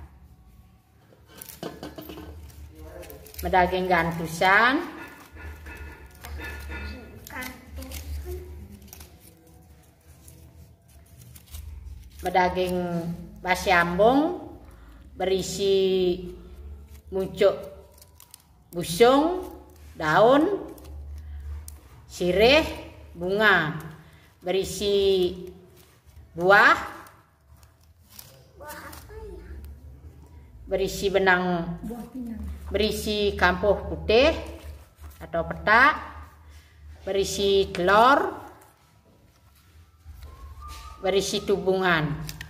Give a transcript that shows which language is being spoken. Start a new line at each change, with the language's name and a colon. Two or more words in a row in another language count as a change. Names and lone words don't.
Balinese: medaging gantusan, medaging basyambung
Indonesian: berisi muncuk busung, daun, sirih, bunga, berisi buah, berisi benang, berisi kampuh putih atau petak, berisi telur, berisi tubungan.